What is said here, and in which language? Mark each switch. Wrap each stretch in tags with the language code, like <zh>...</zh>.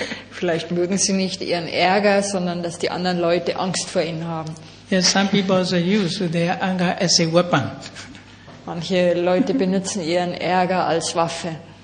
<de>Vielleicht mögen sie nicht ihren Ärger, sondern dass die anderen Leute Angst vor ihnen haben.</de> <en>Yes, some people use their anger as a weapon.</en> <de>Manche Leute benutzen ihren Ärger als Waffe.</de>